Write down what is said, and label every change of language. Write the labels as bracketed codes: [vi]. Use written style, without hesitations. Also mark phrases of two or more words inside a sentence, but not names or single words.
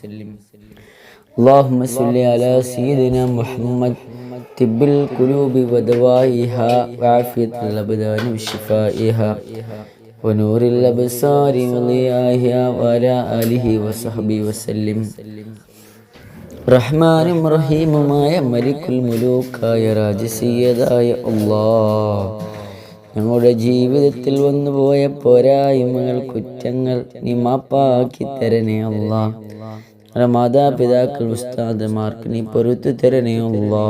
[ar] اللهم صل على سيدنا محمد طب القلوب ودوائها وعافية الأبدان وشفائها ونور الأبصار وضيائها وعلى آله وصحبه وسلم. [ml] റഹ്മാനും റഹീമുമായ മലിക്കുൽ മുലൂക്കായ രാജസീയതായ അല്ലാഹ്, ഞങ്ങളുടെ ജീവിതത്തിൽ വന്നുപോയ പോരായ്മകൾ, കുറ്റങ്ങൾ നീ മാപ്പാക്കി തരണേ അല്ലാഹ്. ഞങ്ങളുടെ മാതാപിതാക്കൾ, ഉസ്താദുമാർക്ക് നീ പൊറുത്തു തരണേ അല്ലാഹ്.